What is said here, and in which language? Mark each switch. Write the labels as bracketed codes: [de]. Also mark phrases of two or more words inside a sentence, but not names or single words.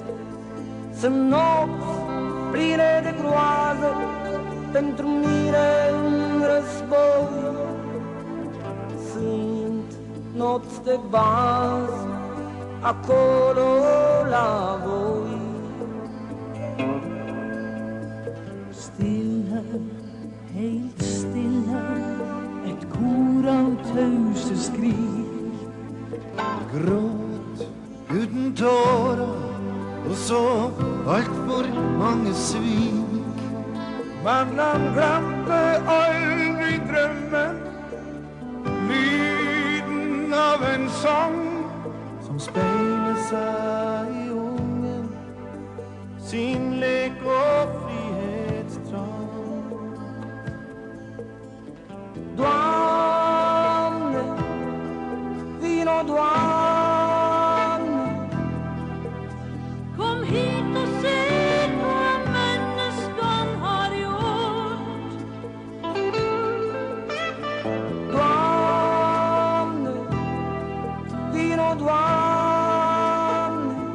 [ro] Sunt nopți pline de groază pentru mine în război. Sunt nopți de bază acolo la voi. [no] Helt stille, et kor av tause skrik. Gråt uten tårer, og så alt for mange svik. Men han glemte aldri drømmen, lyden av en sang Som speiler seg i ungen, sin lek og frihetstrang. [ro] Doamne, vino, Doamne, [no] Kom hit og se hva menneskene har gjort. [ro] Doamne, vino, Doamne,